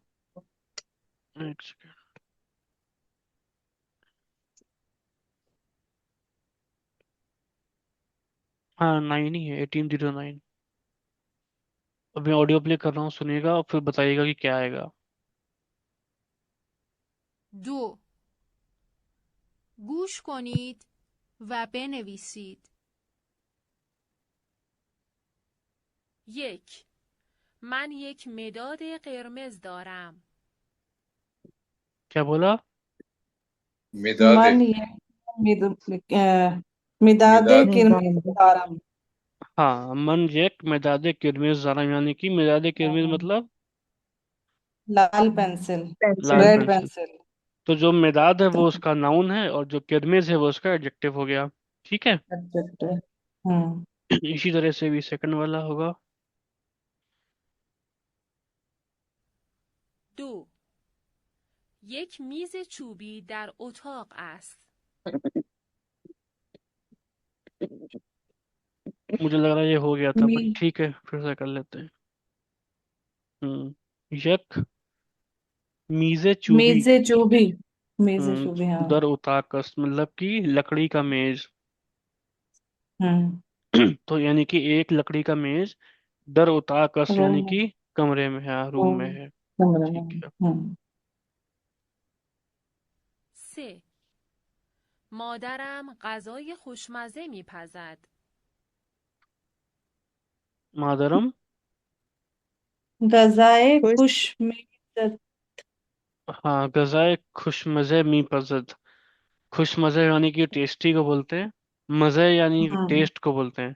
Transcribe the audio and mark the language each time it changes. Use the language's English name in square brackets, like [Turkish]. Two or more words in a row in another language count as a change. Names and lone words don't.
[Hindi] एक सेकेंड। हाँ 9 ही है, 1809। अब मैं ऑडियो प्ले कर रहा हूँ, सुनिएगा और फिर बताइएगा कि क्या आएगा। 2. [Persian] گوش کنید و بنویسید. 1. من یک مداد قرمز دارم. [Hindi] क्या बोला? [Persian] मिदादे। من یه مد، مدادِ मिदाद। قرمز دارم. हाँ, من یک مدادِ قرمز دارم, [Hindi] यानी कि [Persian] مدادِ قرمز मतलब [Hindi] लाल पेंसिल। लाल पेंसिल। रेड पेंसिल। पेंसिल। तो जो मेदाद है वो उसका नाउन है और जो किरमिज है वो उसका एडजेक्टिव हो गया। ठीक है। एडजेक्टिव। हम्म। इसी तरह से भी सेकंड वाला होगा। 2. [Persian] یک میز چوبی در اتاق است. [Hindi] मुझे लग रहा है ये हो गया था, मी बट ठीक है फिर से कर लेते हैं। [Persian] یک میزِ چوبی. میزِ چوبی. میزِ چوبی, हाँ। در اتاقست [Hindi] मतलब कि लकड़ी का मेज। हम्म। तो यानी कि एक लकड़ी का मेज [Persian] در اتاقست [Hindi] यानी रूम। कि कमरे में है, रूम में रूम है। कमरे में। ठीक है। 3. [Persian] مادرم غذای خوشمزه میپزد. [Hindi] हम्म। [Persian] मादरम। गजाए खुश। خوش مه. हाँ, غذای خوشمزه می پزد. [Hindi] खुशमज़े यानी कि टेस्टी को बोलते हैं। मज़े यानी कि हम्म। टेस्ट को बोलते हैं।